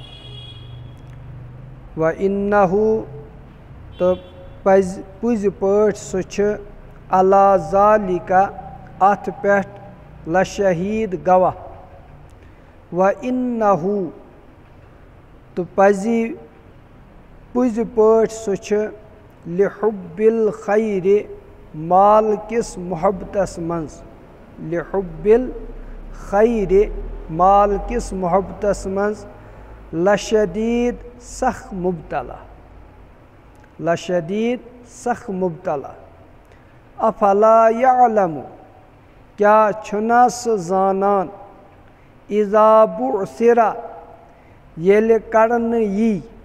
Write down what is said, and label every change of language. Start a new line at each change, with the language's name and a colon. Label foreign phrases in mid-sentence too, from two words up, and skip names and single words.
Kashmiri: وَإِنَّهُ تو پزی پٲٹھۍ سُہ چھُ
Arabic: علی ذالِکَ
Kashmiri: اتھ پٮ۪ٹھ لشہید گواہ وَإِنَّهُ تو پزی پٲٹھۍ سُہ چھُ
Arabic: لِحُبِّ الخَيْرِ
Kashmiri: مال کِس محبتس منٛز
Arabic: لِحُبِّ الخَيْرِ
Kashmiri: مال کِس محبتس منٛز لشدیٖد سخ مبتلا لشدیٖد سخ مبتلا
Arabic: افلا یعلم
Kashmiri: کیٛاہ چھُنا سُہ زانان
Arabic: اذا بعثر
Kashmiri: ییٚلہِ کڑنہٕ یی